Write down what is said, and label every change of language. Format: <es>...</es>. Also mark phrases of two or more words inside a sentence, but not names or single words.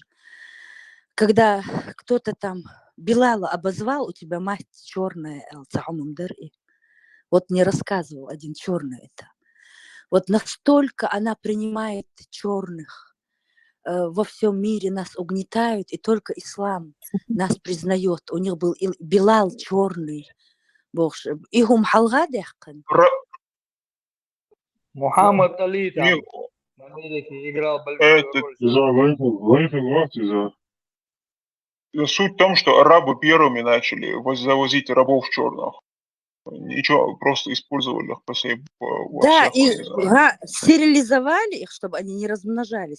<ru>Когда кто-то там Билала обозвал, у тебя мать черная, вот мне рассказывал один черный это. Вот настолько она принимает черных. Во всем мире нас угнетают, и только ислам нас признает. У них был Билал черный.</ru> <ce>Игум халгадехкан.</ce> <ru>Мухаммад Али там в Америке играл большую роль. Суть в том, что арабы первыми начали завозить рабов черных. Ничего, просто использовали их во Да, всех, и не знаю. стерилизовали их, чтобы они не размножались.</ru>